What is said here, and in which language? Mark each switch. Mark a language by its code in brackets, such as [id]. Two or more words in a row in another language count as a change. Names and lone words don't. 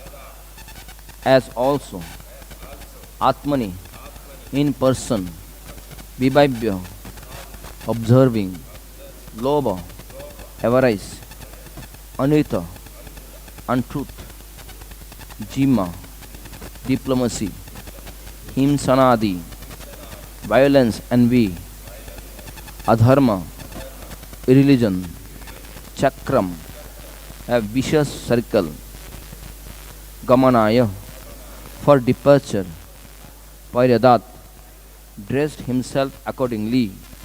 [en] as also, ātmani, in person, vibhāvya, observing, lobha, avarice, anṛta, untruth, jihma, diplomacy, hiṁsana-ādi, violence, envy, adharma, irreligion, cakram, a vicious circle, gamanāya, for departure, paryadhāt, dressed himself accordingly.